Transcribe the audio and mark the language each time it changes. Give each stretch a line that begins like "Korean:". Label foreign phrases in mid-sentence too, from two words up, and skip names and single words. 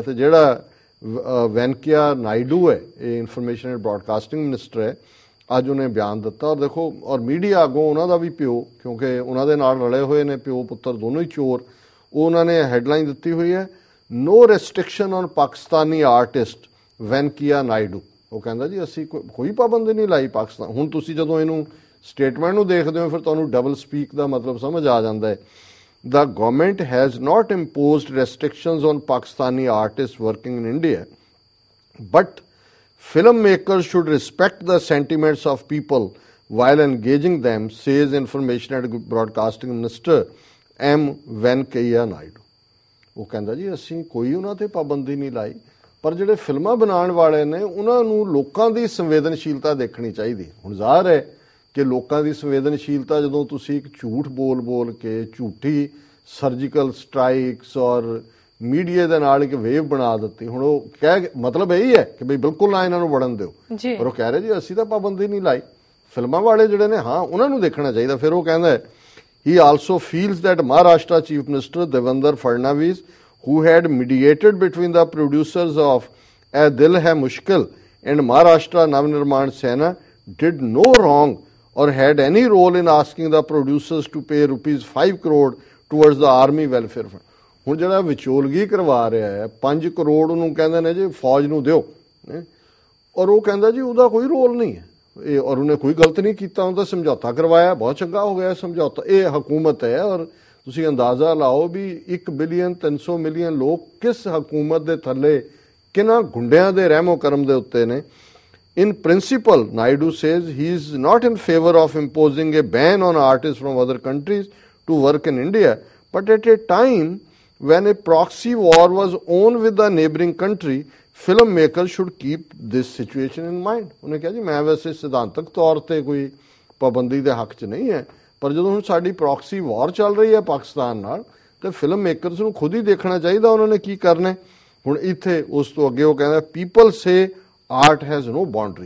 Punjabi: ਤੇ ਜਿਹੜਾ ਵੈਂਕਈਆ ਨਾਇਡੂ ਹੈ, ਇਹ
English: information and broadcasting minister
Punjabi: ਹੈ, ਅੱਜ ਉਹਨੇ ਬਿਆਨ ਦਿੱਤਾ ਔਰ ਦੇਖੋ, ਔਰ ਮੀਡੀਆ ਅੱਗੋਂ ਉਹਨਾਂ ਦਾ ਵੀ ਪਿਓ, ਕਿਉਂਕਿ ਉਹਨਾਂ ਦੇ ਨਾਲ ਰਲੇ ਹੋਏ ਨੇ ਪਿਓ ਪੁੱਤਰ ਦੋਨੋਂ ਹੀ ਚੋਰ, ਉਹ ਉਹਨਾਂ ਨੇ ਹੈਡਲਾਈਨ ਦਿੱਤੀ ਹੋਈ ਹੈ
English: no restriction on Pakistani artist
Punjabi: ਵੈਂਕਈਆ ਨਾਇਡੂ। ਉਹ ਕਹਿੰਦਾ ਜੀ ਅਸੀਂ ਕੋਈ ਪਾਬੰਦੀ ਨਹੀਂ ਲਾਈ ਪਾਕਿਸਤਾਨ। ਹੁਣ ਤੁਸੀਂ ਜਦੋਂ ਇਹਨੂੰ ਸਟੇਟਮੈਂਟ ਨੂੰ ਦੇਖਦੇ ਹੋ ਫਿਰ ਤੁਹਾਨੂੰ
English: double speak
Punjabi: ਦਾ ਮਤਲਬ ਸਮਝ ਆ ਜਾਂਦਾ ਹੈ।
English: The government has not imposed restrictions on Pakistani artists working in India, but filmmakers should respect the sentiments of people while engaging them, says Information and Broadcasting Minister M. Venkaiah Naidu.
Punjabi: ਉਹ ਕਹਿੰਦਾ ਜੀ ਅਸੀਂ ਕੋਈ ਉਹਨਾਂ ਤੇ ਪਾਬੰਦੀ ਨਹੀਂ ਲਾਈ, ਪਰ ਜਿਹੜੇ ਫਿਲਮਾਂ ਬਣਾਉਣ ਵਾਲੇ ਨੇ ਉਹਨਾਂ ਨੂੰ ਲੋਕਾਂ ਦੀ ਸੰਵੇਦਨਸ਼ੀਲਤਾ ਦੇਖਣੀ ਚਾਹੀਦੀ। ਹੁਣ ਜ਼ਾਹਰ ਹੈ ਕਿ ਲੋਕਾਂ ਦੀ ਸੰਵੇਦਨਸ਼ੀਲਤਾ ਜਦੋਂ ਤੁਸੀਂ ਇੱਕ ਝੂਠ ਬੋਲ ਕੇ ਝੂਠੀ
English: surgical strikes
Punjabi: ਔਰ ਮੀਡੀਆ ਦੇ ਨਾਲ ਇੱਕ ਵੇਵ ਬਣਾ ਦਿੱਤੀ। ਹੁਣ ਉਹ ਮਤਲਬ ਇਹੀ ਹੈ ਕਿ ਬਈ ਬਿਲਕੁਲ ਨਾ ਇਹਨਾਂ ਨੂੰ ਵੜਨ ਦਿਓ, ਪਰ ਉਹ ਕਹਿ ਰਹੇ ਜੀ ਅਸੀਂ ਤਾਂ ਪਾਬੰਦੀ ਨਹੀਂ ਲਾਈ। ਫਿਲਮਾਂ ਵਾਲੇ ਜਿਹੜੇ ਨੇ ਹਾਂ ਉਹਨਾਂ ਨੂੰ ਦੇਖਣਾ ਚਾਹੀਦਾ। ਫਿਰ ਉਹ ਕਹਿੰਦਾ
English: he also feels that Maharashtra Chief Minister Devendra Fadnavis, who had mediated between the producers of A Dil Hai Mushkil and Maharashtra Navnirman Sena, did no wrong or had any role in asking the producers to pay ₹5 crore towards the army welfare fund.
Punjabi: ਹੁਣ ਜਿਹੜਾ ਵਿਚੋਲਗੀ ਕਰਵਾ ਰਿਹਾ ਹੈ 5 ਕਰੋੜ ਉਹਨੂੰ ਕਹਿੰਦੇ ਨੇ ਜੀ ਫੌਜ ਨੂੰ ਦਿਓ, ਔਰ ਉਹ ਕਹਿੰਦਾ ਜੀ ਉਹਦਾ ਕੋਈ ਰੋਲ ਨਹੀਂ ਹੈ ਇਹ, ਔਰ ਉਹਨੇ ਕੋਈ ਗਲਤ ਨਹੀਂ ਕੀਤਾ, ਉਹਦਾ ਸਮਝੌਤਾ ਕਰਵਾਇਆ, ਬਹੁਤ ਚੰਗਾ ਹੋ ਗਿਆ ਸਮਝੌਤਾ। ਇਹ ਹਕੂਮਤ ਹੈ ਔਰ ਤੁਸੀਂ ਅੰਦਾਜ਼ਾ ਲਾਓ ਵੀ 1 ਬਿਲੀਅਨ 300 ਮਿਲੀਅਨ ਲੋਕ ਕਿਸ ਹਕੂਮਤ ਦੇ ਥੱਲੇ ਕਿਹਨਾਂ ਗੁੰਡਿਆਂ ਦੇ ਰਹਿਮੋ ਕਰਮ ਦੇ ਉੱਤੇ ਨੇ।
English: In principle, Naidu says he is not in favor of imposing a ban on artists from other countries to work in India, but at a time when a proxy war was on with the neighboring country, filmmakers should keep this situation in mind.
Punjabi: ਉਹਨੇ ਕਿਹਾ ਜੀ ਮੈਂ ਵੈਸੇ ਸਿਧਾਂਤਕ ਤੌਰ ਤੇ ਕੋਈ ਪਾਬੰਦੀ ਦੇ ਹੱਕ 'ਚ ਨਹੀਂ ਹੈ, ਪਰ ਜਦੋਂ ਹੁਣ ਸਾਡੀ
English: proxy war
Punjabi: ਚੱਲ ਰਹੀ ਹੈ ਪਾਕਿਸਤਾਨ ਨਾਲ, ਤੇ
English: film makers
Punjabi: ਨੂੰ ਖੁਦ ਹੀ ਦੇਖਣਾ ਚਾਹੀਦਾ ਉਹਨਾਂ ਨੇ ਕੀ ਕਰਨਾ। ਹੁਣ ਇੱਥੇ ਉਸ ਤੋਂ ਅੱਗੇ ਉਹ ਕਹਿੰਦਾ
English: people say art has no boundaries.